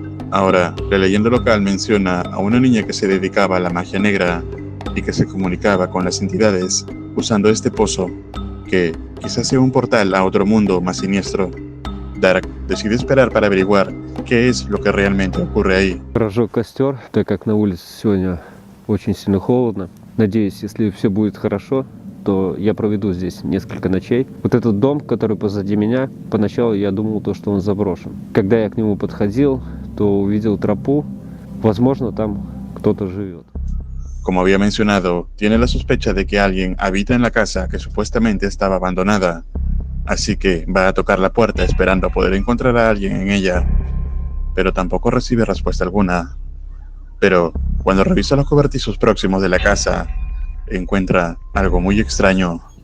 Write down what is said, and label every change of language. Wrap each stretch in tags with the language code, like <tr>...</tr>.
<es>Ahora, la leyenda local menciona a una niña que se dedicaba a la magia negra y que se comunicaba con las entidades usando este pozo, que quizás sea un portal a otro mundo más siniestro. Dark decide esperar para averiguar qué es lo que realmente ocurre ahí.</es> <ru>Разжег костер, так как на улице сегодня очень сильно холодно. Надеюсь, если все будет хорошо, то я проведу здесь несколько ночей. Вот этот дом, который позади меня, поначалу я думал, что он заброшен. Когда я к нему подходил, то увидел тропу. Возможно, там кто-то живет.</ru> <es>Como había mencionado, tiene la sospecha de que alguien habita en la casa que supuestamente estaba abandonada. Así que va a tocar la puerta esperando a poder encontrar a alguien en ella. Pero tampoco recibe respuesta alguna. Pero cuando revisa los cobertizos próximos de la casa, encuentra algo muy extraño.</es>